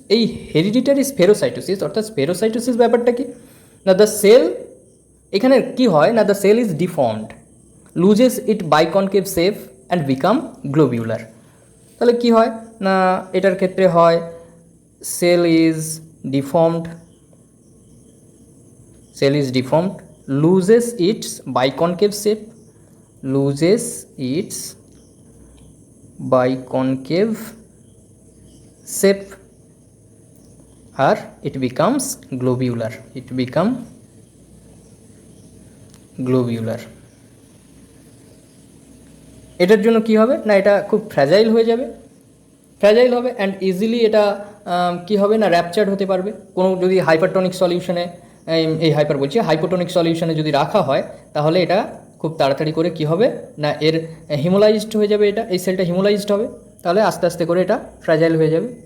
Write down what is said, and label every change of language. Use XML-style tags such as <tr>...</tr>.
<bn>এই হেরিডিটারি স্ফেরোসাইটোসিস অর্থাৎ স্ফেরোসাইটোসিস ব্যাপারটা কি?</bn> <en>না the cell,</en> <bn>এখানে কি হয় না,</bn> <en>The cell is deformed, loses it biconcave shape and become globular.</en> <bn>তাহলে কি হয় না এটার ক্ষেত্রে হয়</bn> <en>Cell is deformed, cell is deformed, loses its biconcave shape, loses its biconcave shape, or it becomes globular, it become globular।</en> <bn>এটার জন্য কি হবে না এটা খুব ফ্র্যাজাইল হয়ে যাবে, ফ্র্যাজাইল হবে অ্যান্ড ইজিলি এটা কি হবে না র্যাপচার্ড হতে পারবে। কোনো যদি হাইপারটনিক সলিউশনে, এই হাইপার বলছি হাইপোটনিক সলিউশনে যদি রাখা হয় তাহলে এটা খুব তাড়াতাড়ি করে কি হবে না এর হিমোলাইজড হয়ে যাবে, এটা এই সেলটা হিমোলাইজড হবে, তাহলে আস্তে আস্তে করে এটা ফ্র্যাজাইল হয়ে যাবে।</bn>